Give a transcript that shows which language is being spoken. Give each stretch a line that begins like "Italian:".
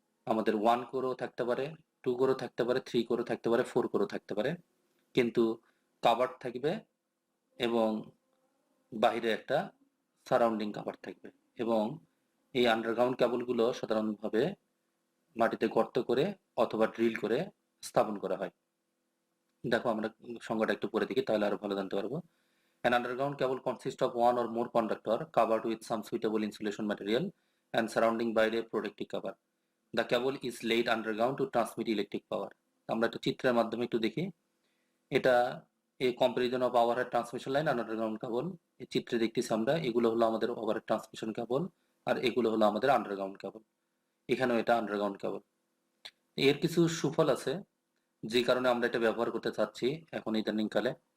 Bangla: আমাদের 1 কোরও থাকতে পারে, 2 কোরও থাকতে পারে, 3 কোরও থাকতে পারে, 4 কোরও থাকতে পারে, কিন্তু কাভার থাকবে এবং বাহিরে একটা সারাউন্ডিং কাভার থাকবে। এবং এই আন্ডারগ্রাউন্ড কেবলগুলো সাধারণভাবে মাটিতে গর্ত করে অথবা ড্রিল করে স্থাপন করা হয়। দেখো আমরা সংজ্ঞাটা একটু পরে দেখি, তাহলে আরো ভালো জানতে পারবো।
English: An underground cable consists of one or more conductor covered with some suitable insulation material and surrounding by a protective cover. The cable is laid underground to transmit electric power.
Bangla: আমরা একটা চিত্রের মাধ্যমে একটু দেখি। এটা এই comparison of overhead transmission line আর underground কেবল। এই চিত্রে দেখতেছি আমরা, এগুলো হলো আমাদের ওভারহেড ট্রান্সমিশন কেবল আর এগুলো হলো আমাদের আন্ডারগ্রাউন্ড কেবল। এখানেও এটা আন্ডারগ্রাউন্ড কেবল। এর কিছু সুফল আছে যে কারণে আমরা এটা ব্যবহার করতে চাচ্ছি এখন ইদানিং কালে।